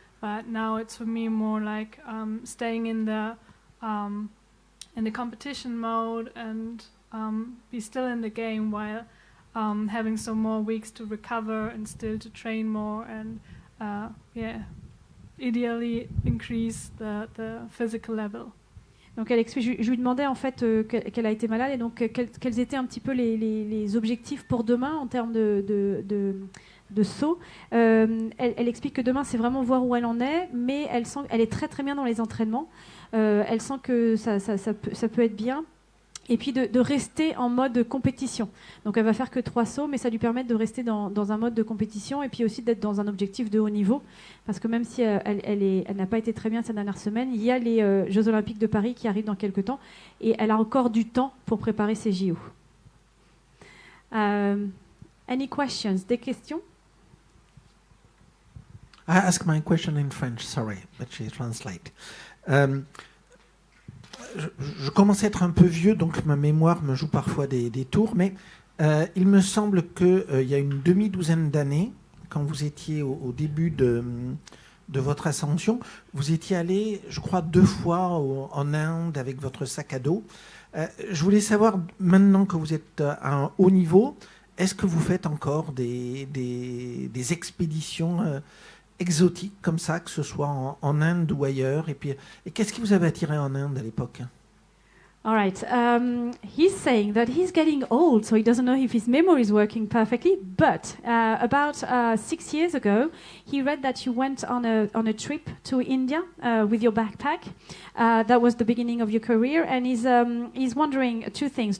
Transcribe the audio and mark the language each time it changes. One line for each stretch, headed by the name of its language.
English: But now it's for me more like staying in the competition mode and be still in the game while having some more weeks to recover and still to train more and ideally increase the physical level.
French: Donc elle explique, je lui demandais en fait qu'elle a été malade et donc quels étaient un petit peu les objectifs pour demain en termes de saut. Elle explique que demain c'est vraiment voir où elle en est, mais elle sent qu'elle est très très bien dans les entraînements. Elle sent que ça peut être bien. Et puis de rester en mode compétition. Donc elle va faire que 3 sauts, mais ça lui permet de rester dans un mode de compétition et puis aussi d'être dans un objectif de haut niveau. Parce que même si elle n'a pas été très bien ces dernières semaines, il y a les Jeux Olympiques de Paris qui arrivent dans quelques temps et elle a encore du temps pour préparer ses JO.
English: Any questions?
French: Des questions?
English: I ask my question in French, sorry, but she translate.
French: Je commence à être un peu vieux, donc ma mémoire me joue parfois des tours, mais il me semble qu'il y a une demi-douzaine d'années, quand vous étiez au début de votre ascension, vous étiez allé, je crois, 2 fois en Inde avec votre sac à dos. Je voulais savoir, maintenant que vous êtes à un haut niveau, est-ce que vous faites encore des expéditions exotiques comme ça, que ce soit en Inde ou ailleurs, et qu'est-ce qui vous avait attiré en Inde à l'époque?
English: All right. He's saying that he's getting old, so he doesn't know if his memory is working perfectly. But about 6 years ago, he read that you went on a trip to India with your backpack. That was the beginning of your career, and he's wondering 2 things.